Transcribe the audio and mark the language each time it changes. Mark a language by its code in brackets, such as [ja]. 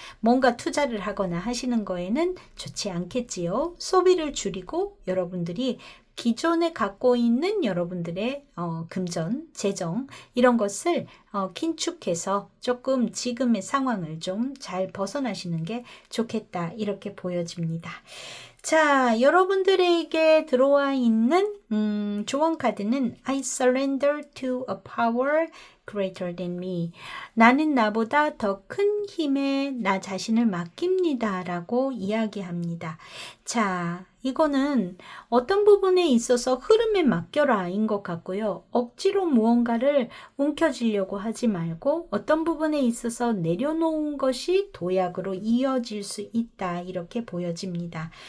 [ko] 뭔가 투자를 하거나 하시는 거에는 좋지 않겠지요. 소비를 줄이고 여러분들이 기존에 갖고 있는 여러분들의 금전, 재정 이런 것을 긴축해서 조금 지금의 상황을 좀 잘 벗어나시는 게 좋겠다 이렇게 보여집니다. 자, 여러분들에게 들어와 있는 조언 카드는 [en] I surrender to a power greater than me. [ko] 나는 나보다 더 큰 힘에 나 자신을 맡깁니다 라고 이야기합니다. 자, 이거는 어떤 부분에 있어서 흐름에 맡겨라 인 것 같고요. 억지로 무언가를 움켜쥐려고 하지 말고 어떤 부분에 있어서 내려놓은 것이 도약으로 이어질 수 있다 이렇게 보여집니다.